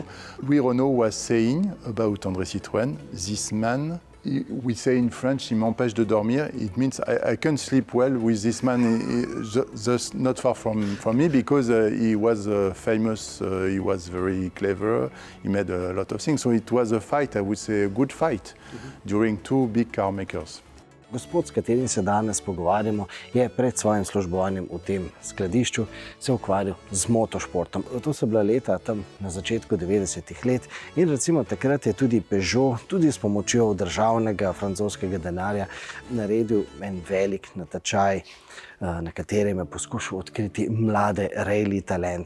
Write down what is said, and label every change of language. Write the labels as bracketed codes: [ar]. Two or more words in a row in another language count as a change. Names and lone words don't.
[en] Louis Renault was saying about André Citroën, this man, we say in French, [fr] il m'empêche de dormir. [en] It means I can't sleep well with this man, just not far from me, because he was famous, he was very clever, he made a lot of things. So it was a fight, I would say a good fight, during two big car makers. [sl] Gospod, s katerim se danes pogovarjamo, je pred svojim službovanjem v tem skladišču se ukvarjal z motošportom. To so bila leta tam na začetku 90-ih let in recimo takrat je tudi Peugeot, tudi s pomočjo državnega francoskega denarja, naredil en velik natečaj, na katerem je poskušal odkriti mlade rally talente.